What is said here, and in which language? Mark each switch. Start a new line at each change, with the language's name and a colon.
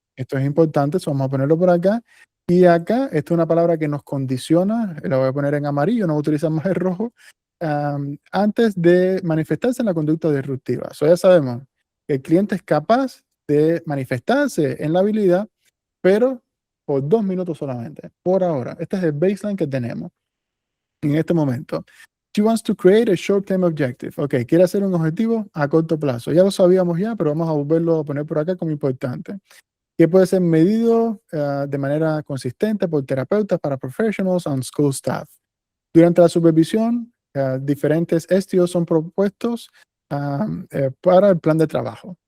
Spanish: Esto es importante, eso vamos a ponerlo por acá. Y acá, esto es una palabra que nos condiciona, la voy a poner en amarillo, no voy a utilizar más el rojo, antes de manifestarse en la conducta disruptiva. So ya sabemos que el cliente es capaz de manifestarse en la habilidad, pero por 2 minutos solamente, por ahora. Este es el baseline que tenemos en este momento.
English: She wants to create a short-term objective.
Spanish: Ok, quiere hacer un objetivo a corto plazo. Ya lo sabíamos ya, pero vamos a volverlo a poner por acá como importante. Que puede ser medido de manera consistente por terapeutas, para
English: professionals and school staff.
Spanish: Durante la supervisión, diferentes STOs son propuestos para el plan de trabajo.